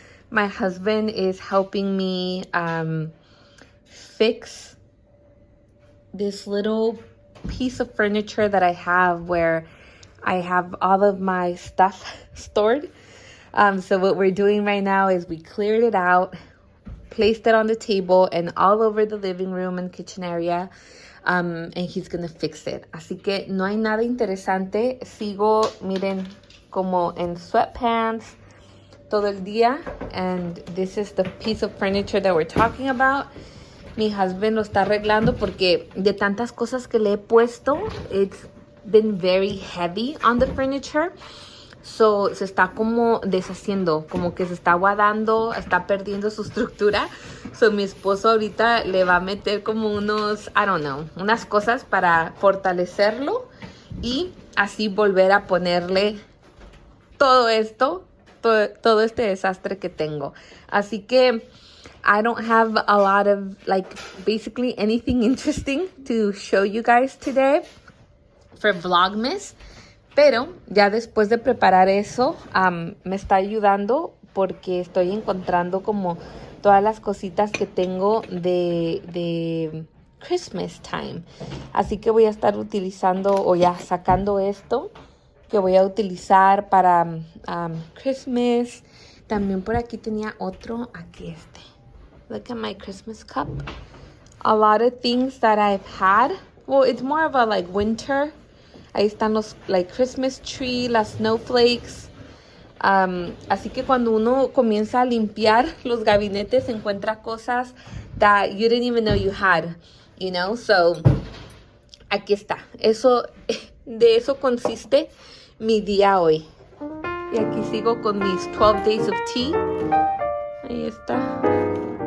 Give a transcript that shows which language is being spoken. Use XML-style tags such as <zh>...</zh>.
<en>My husband is helping me fix this little piece of furniture that I have where I have all of my stuff stored. So what we're doing right now is we cleared it out, placed it on the table and all over the living room and kitchen area. And he's gonna fix it.</en> <es>Así que no hay nada interesante. Sigo, miren, como en sweatpants todo el día.</es> <en>And this is the piece of furniture that we're talking about.</en> <es>Mi husband lo está arreglando porque de tantas cosas que le he puesto,</es> <en>it's been very heavy on the furniture.</en> <es>So, se está como deshaciendo, como que se está aguadando, está perdiendo su estructura. So, mi esposo ahorita le va a meter como unos,</es> <en>I don't know,</en> <es>unas cosas para fortalecerlo y así volver a ponerle todo esto, todo este desastre que tengo. Así que</es> <en>I don't have a lot of, like, basically anything interesting to show you guys today for Vlogmas.</en> <es>Pero ya después de preparar eso, me está ayudando porque estoy encontrando como todas las cositas que tengo de Christmas time. Así que voy a estar utilizando o ya sacando esto que voy a utilizar para Christmas. También por aquí tenía otro, aquí este.</es> <en>Look at my Christmas cup. A lot of things that I've had. Well, it's more of a like winter.</en> <es>Ahí están los</es> <en>like Christmas tree,</en> <es>las snowflakes. Así que cuando uno comienza a limpiar los gabinetes, encuentra cosas</es> <en>that you didn't even know you had, you know?</en> <es>So, aquí está. De eso consiste mi día hoy. Y aquí sigo con mis 12 days of tea. Ahí está.</es>